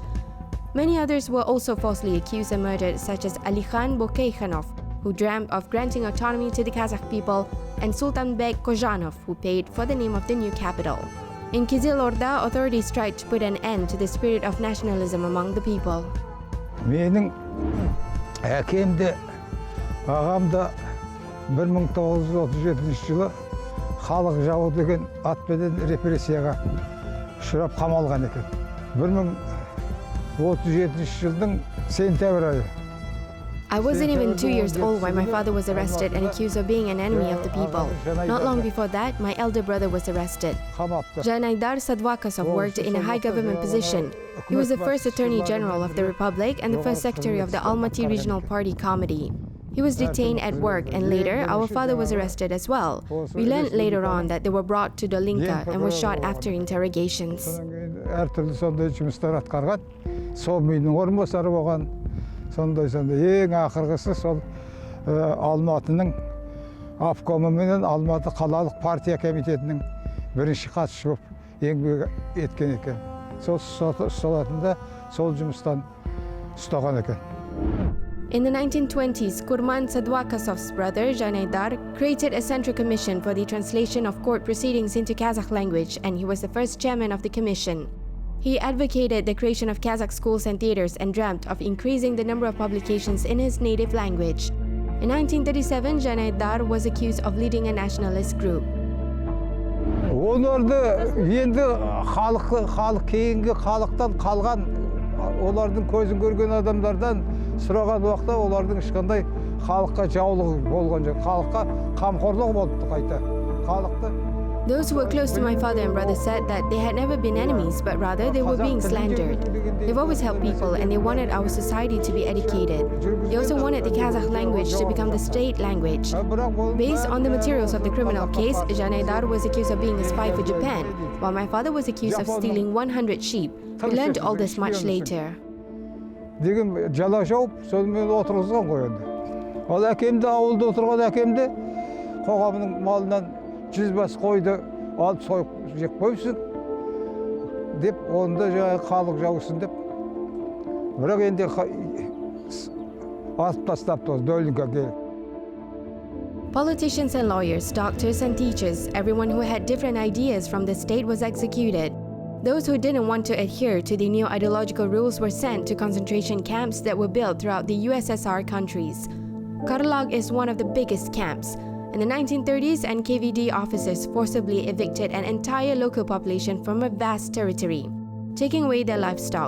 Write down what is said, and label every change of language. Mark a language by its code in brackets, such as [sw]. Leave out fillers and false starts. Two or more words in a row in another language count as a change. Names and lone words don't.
[en] Many others were also falsely accused and murdered, such as Alikhan Bokeikhanov, who dreamt of granting autonomy to the Kazakh people, and Sultanbek Kozhanov, who paid for the name of the new capital. In Kizil Orda, authorities tried to put an end to the spirit of nationalism among the people. [kk] Менің әкем де, ағам да 1937 жылы халық жауы деген атпенен репрессияға ұшырап қамалған екен. 1937 жылдың сентябрь айы. [en] I wasn't even 2 years old when my father was arrested and accused of being an enemy of the people. Not long before that, my elder brother was arrested. Zhanaydar Sadvakasov worked in a high government position. He was the first Attorney General of the Republic and the first Secretary of the Almaty Regional Party Committee. He was detained at work, and later, our father was arrested as well. We learned later on that they were brought to Dolinka and were shot after interrogations. [kk] Сондай ең ақырғысы сол Алматының Авкомы менен Алматы қалалық партия комитетінің бірінші хатшысы болып еңбек еткен екен. Сол ұсталатында сол жұмыстан ұстаған екен. [en] In the 1920s, Kurman Sadvakasov's brother, Zhanaydar, created a central commission for the translation of court proceedings into Kazakh language, and he was the first chairman of the commission. He advocated the creation of Kazakh schools and theaters and dreamt of increasing the number of publications in his native language. In 1937, Zhanaydar was accused of leading a nationalist group. [kk] Оларды енді халық кейінгі халықтан қалған, олардың көзін көрген адамдардан сұраған уақытта олардың ешқандай халыққа жаулығы болған жоқ. Халыққа қамқорлық болды қайта. Халықты [en] Those who were close to my father and brother said that they had never been enemies, but rather they were being slandered. They've always helped people and they wanted our society to be educated. They also wanted the Kazakh language to become the state language. Based on the materials of the criminal case, Zhanaydar was accused of being a spy for Japan, while my father was accused of stealing 100 sheep. We learned all this much later. [kk] Деген жала жауып, сонымен отырғызған ғой енді. Ал әкемді, ауылда отырған әкемді, қоғамның малынан 100 бас қойды алып сойып жеп қойыпсың деп, онда жаңағы халық жаусын деп. Бірақ енді атып тастапты осы Долинка келіп. [en] Politicians and lawyers, doctors and teachers, everyone who had different ideas from the state was executed. Those who didn't want to adhere to the new ideological rules were sent to concentration camps that were built throughout the USSR countries. Karlag is one of the biggest camps. In the 1930s, NKVD officers forcibly evicted an entire local population from a vast territory, taking away their livestock.